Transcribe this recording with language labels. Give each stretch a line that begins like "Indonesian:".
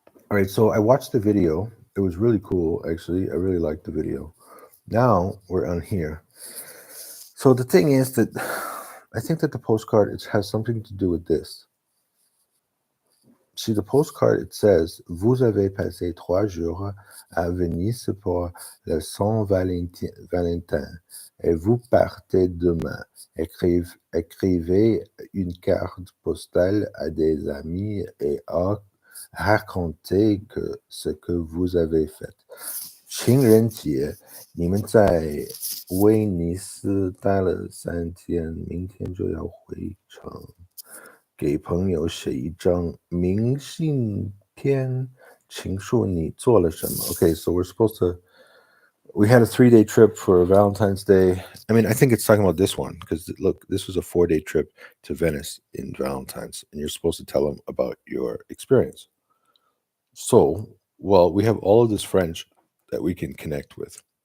English: All right, so I watched the video. It was really cool, actually. I really liked the video. Now we're on here. So the thing is that I think that the postcard, it has something to do with this. See, the postcard, it says,
French: vous avez passé 3 jours à Venise pour le Saint-Valentin et vous partez demain. Écrivez une carte postale à des amis et racontez ce que vous avez fait.
Chinese: 情人节，你们在威尼斯待了3天，明天就要回城。给朋友写一张明信片，请说你做了什么。
English: Okay, so we had a 3-day trip for Valentine's Day. I mean, I think it's talking about this one because look, this was a 4-day trip to Venice in Valentine's, and you're supposed to tell them about your experience. So, well, we have all of this French that we can connect with.